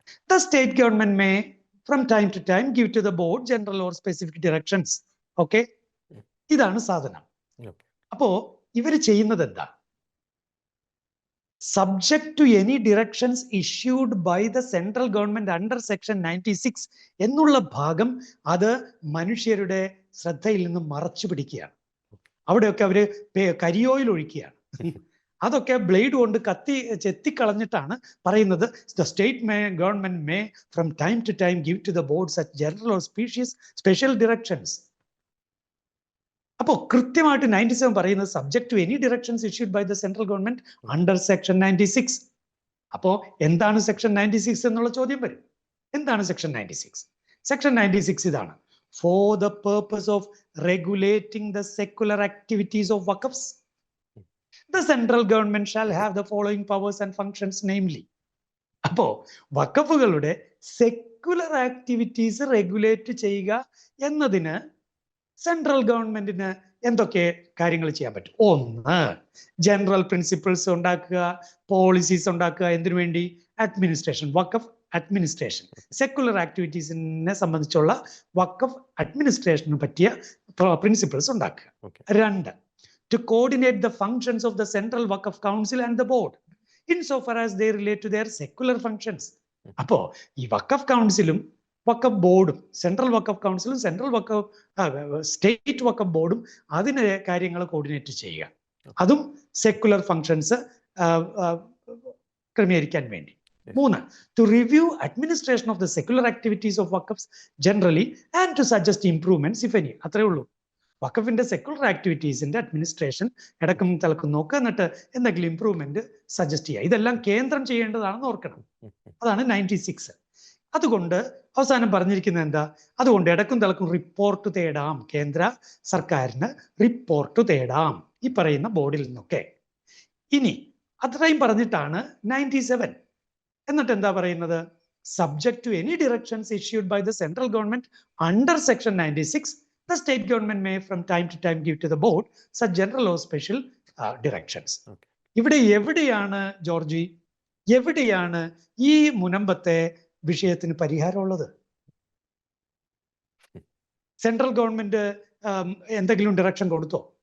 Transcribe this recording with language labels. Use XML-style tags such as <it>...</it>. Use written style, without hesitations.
<en>The state government may from time to time give to the board general or specific directions. Okay?</en> <ml>ഇതാണ് സാധനം. അപ്പോ ഇവര് ചെയ്യുന്നത് എന്താ?</ml> <en>Subject to any directions issued by the central government under section 96</en> <ml>എന്നുള്ള ഭാഗം അത് മനുഷ്യരുടെ ശ്രദ്ധയിൽ നിന്നും മറച്ചു പിടിക്കുകയാണ്. അവിടെയൊക്കെ അവര് കരിയോയിൽ ഒഴിക്കുകയാണ്. അതൊക്കെ ബ്ലേഡ് കൊണ്ട് ചെത്തിക്കളഞ്ഞിട്ടാണ് പറയുന്നത്</ml> <en>The state government may from time to time give to the board such general or special directions.</en> <ml>അപ്പോ കൃത്യമായിട്ട് 97 പറയുന്നത്</ml> <en>Subject to any directions issued by the central government under section 96.</en> <ml>അപ്പോ എന്താണ് സെക്ഷൻ 96 എന്നുള്ള ചോദ്യം വരും. എന്താണ് സെക്ഷൻ 96? സെക്ഷൻ 96 ഇതാണ്:</ml> <en>For the purpose of regulating the secular activities of waqfs the central government shall have the following powers and functions, namely.</en> <ml>അപ്പോ വഖഫുകളുടെ secular activities regulate ചെയ്യുക എന്നതിന് സെൻട്രൽ ഗവൺമെന്റിന് എന്തൊക്കെ കാര്യങ്ങൾ ചെയ്യാൻ പറ്റും? 1, ജനറൽ പ്രിൻസിപ്പിൾസ് ഉണ്ടാക്കുക, പോളിസീസ് ഉണ്ടാക്കുക. എന്തിനു വേണ്ടി? അഡ്മിനിസ്ട്രേഷൻ, വഖഫ് അഡ്മിനിസ്ട്രേഷൻ, സെക്കുലർ ആക്ടിവിറ്റീസിനെ സംബന്ധിച്ചുള്ള വഖഫ് അഡ്മിനിസ്ട്രേഷന് പറ്റിയ പ്രിൻസിപ്പിൾസ് ഉണ്ടാക്കുക.</ml> <en>2, to coordinate the functions of the Central Waqf Council and the board insofar as they relate to their secular functions.</en> <ml>അപ്പോ ഈ വഖഫ് കൗൺസിലും വഖഫ് ബോർഡും, സെൻട്രൽ വഖഫ് കൗൺസിലും സെൻട്രൽ വഖഫ് സ്റ്റേറ്റ് വഖഫ് ബോർഡും അതിന് കാര്യങ്ങൾ കോർഡിനേറ്റ് ചെയ്യുക. അതും സെക്കുലർ ഫങ്ഷൻസ് ക്രമീകരിക്കാൻ വേണ്ടി.</ml> <en>3, to review administration of the secular activities of waqfs generally and to suggest improvements if any.</en> <ml>അത്രേ ഉള്ളൂ. വഖഫിന്റെ സെക്കുലർ ആക്ടിവിറ്റീസിന്റെ അഡ്മിനിസ്ട്രേഷൻ ഇടക്കും തലക്കും നോക്കുക, എന്നിട്ട് എന്തെങ്കിലും ഇംപ്രൂവ്മെന്റ് സജസ്റ്റ് ചെയ്യുക. ഇതെല്ലാം കേന്ദ്രം ചെയ്യേണ്ടതാണെന്ന് ഓർക്കണം. അതാണ് 96. അതുകൊണ്ട് അവസാനം പറഞ്ഞിരിക്കുന്നത് എന്താ? അതുകൊണ്ട് ഇടക്കും തലക്കും റിപ്പോർട്ട് തേടാം, കേന്ദ്ര സർക്കാരിന് റിപ്പോർട്ട് തേടാം ഈ പറയുന്ന ബോർഡിൽ നിന്നൊക്കെ. ഇനി അത്രയും പറഞ്ഞിട്ടാണ് 97. എന്നിട്ട് എന്താ പറയുന്നത്?</ml> <en>Subject to any directions issued by the central government under section 96, the state government may from time to time give to the board such general or special directions.</en> <ml>ഇവിടെ എവിടെയാണ് ജോർജി, എവിടെയാണ് ഈ മുനമ്പത്തെ വിഷയത്തിന് പരിഹാരമുള്ളത്? സെൻട്രൽ ഗവൺമെന്റ് എന്തെങ്കിലും direction കൊടുത്തോ?</ml>